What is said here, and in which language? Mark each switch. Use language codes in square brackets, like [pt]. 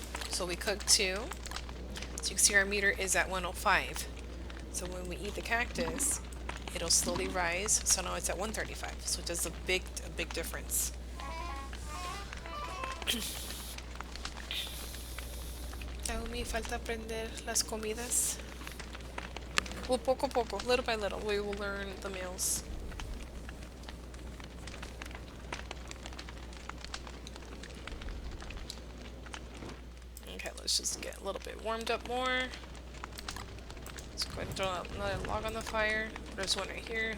[en] So we cook two. So you can see our meter is at 105. So when we eat the cactus, it'll slowly rise. So now it's at 135. So it does a big difference. [es] Aún me falta aprender las comidas. [en] Well, [es] poco a poco, [en] little by little, we will learn the meals. Okay, let's just get a little bit warmed up more. Let's go ahead and throw another log on the fire. There's one right here.